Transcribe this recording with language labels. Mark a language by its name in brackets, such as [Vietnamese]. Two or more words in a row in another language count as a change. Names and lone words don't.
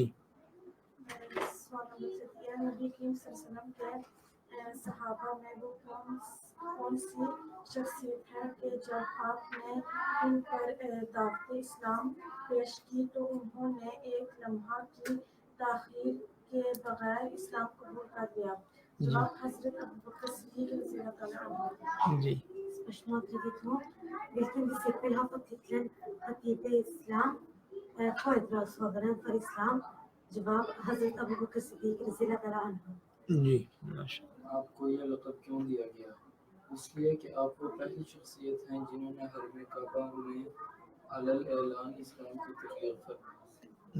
[Urdu] سوال نمبر 7 نبی کریم صلی اللہ علیہ وسلم کے صحابہ میں وہ کون سی شخصیت ہے کہ جب آپ نے ان پر دعوت اسلام پیش کی تو انہوں نے ایک لمحہ کی تاخیر کے بغیر اسلام قبول کر لیا؟ جواب حضرت ابوبکر صدیق رضی اللہ تعالیٰ عنہ. جی [Norwegian] Spørsmål 32. Hvilken disippel har fått tittelen Khatib Islam, foredragsholderen for islam? [Urdu] جواب حضرت ابوبکر صدیق رضی اللہ تعالیٰ عنہ. جی ماشاء اللہ. آپ کو یہ لقب کیوں دیا گیا؟ اس لیے کہ آپ وہ پہلی شخصیت ہیں جنہوں نے حرم کعبہ میں علل اعلان اسلام کی تبلیغ فرمائی.